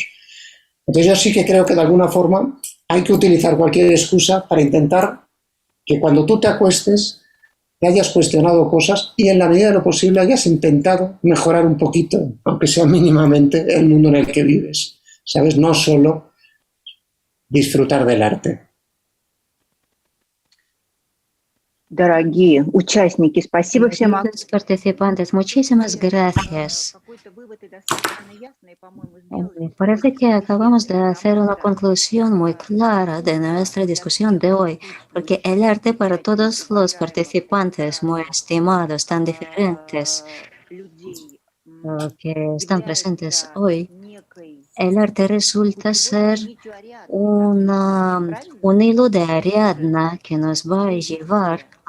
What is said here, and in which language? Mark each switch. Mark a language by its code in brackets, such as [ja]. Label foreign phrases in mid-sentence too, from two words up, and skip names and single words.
[es] Entonces yo sí que creo que de alguna forma hay que utilizar cualquier excusa para intentar que cuando tú te acuestes te hayas cuestionado cosas y en la medida de lo posible hayas intentado mejorar un poquito, aunque sea mínimamente, el mundo en el que vives. ¿Sabes? No solo disfrutar del arte. [ru] Дорогие участники, спасибо всем. [es] Queridos participantes, muchísimas gracias. Me parece que acabamos de hacer una conclusión muy clara de nuestra discusión de hoy, porque el arte para todos los participantes muy estimados, tan diferentes, que están presentes hoy, el arte resulta ser un hilo de Ariadna que nos va a llevar